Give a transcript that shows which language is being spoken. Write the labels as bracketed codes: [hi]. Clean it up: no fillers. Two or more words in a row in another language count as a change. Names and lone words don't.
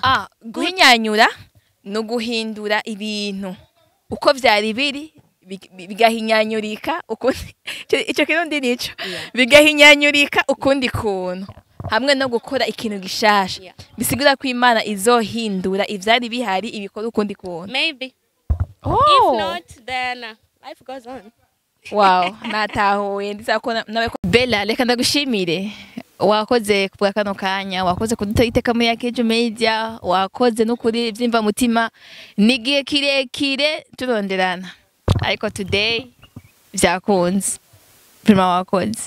[rn] Guhinyanyura no guhindura ibintu uko vyari biri bigahinyanyurika ukundi ico kirundi nico bigahinyanyurika ukundi kuntu hamwe no gukora ikintu gishasha bisigura ko Imana izohindura ivyari bihari ibikora ukundi kuntu. [en] Maybe if not then life goes on. [rn] Wow, natahuye ndizakona nawe Bella, reka ndagushimire wakoze kubwa kano kanya, wakoze kuduteka muri Yakejo Media, wakoze no kuri vyimva mutima nigiye kirekire turonderana ariko today vyakunze prima wakoze.